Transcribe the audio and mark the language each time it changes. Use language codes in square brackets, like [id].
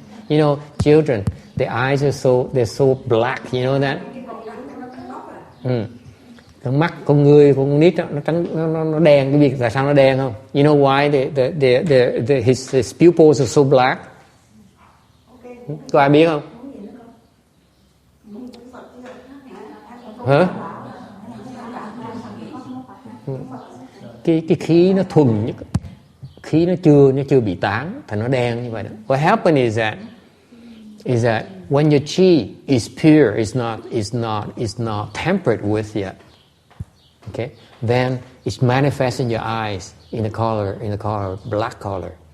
[en] You know, children, their eyes they're so black. You know that? [vi] Con mắt con người con nít đó, nó trắng, nó đen. Cái việc tại sao nó đen không? [en] You know why his pupils are so black? [vi] Có ai biết không? Hả? Cái khí nó thuần nhất, khí nó chưa bị tán, thành nó đen như vậy đó. [en] What happened is that when your chi is pure, is not tempered with yet, okay, then it manifests in your eyes in the color black color.